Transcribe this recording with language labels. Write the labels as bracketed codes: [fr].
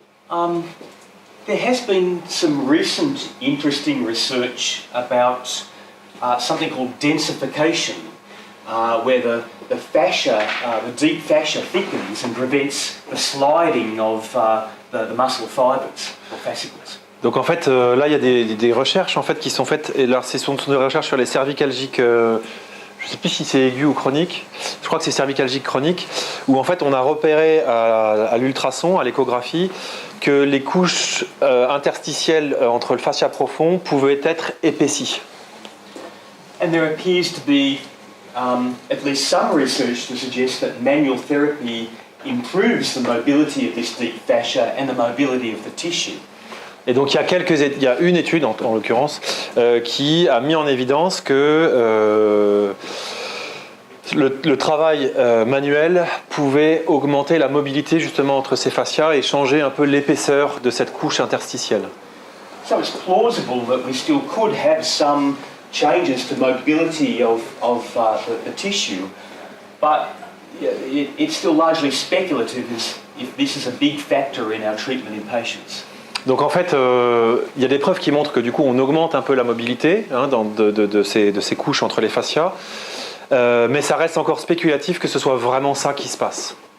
[en] There has been some recent interesting research about something called densification, where the fascia, the deep fascia thickens and prevents the sliding of the muscle fibers or fascicles. [fr] Donc en fait, là il y a des recherches en fait qui sont faites, et là ce sont des recherches sur les cervicalgiques, je ne sais plus si c'est aigu ou chronique, je crois que c'est cervicalgique chronique, où en fait on a repéré à l'ultrason, à l'échographie, que les couches interstitielles entre le fascia profond pouvaient être épaissies. [en] And there appears to be at least some research to suggest that manual therapy improves the mobility of this deep fascia and the mobility of the tissue. [fr] Et donc il y a une étude en l'occurrence qui a mis en évidence que le travail manuel pouvait augmenter la mobilité justement entre ces fascias et changer un peu l'épaisseur de cette couche interstitielle. [en] So it's plausible that we still could have some changes to mobility of the tissue, but it's still largely speculative if this is a big factor in our treatment in patients. [fr] Donc en fait, il y a des preuves qui montrent que du coup on augmente un peu la mobilité de ces couches entre les fascias, mais ça reste encore spéculatif que ce soit vraiment ça qui se passe.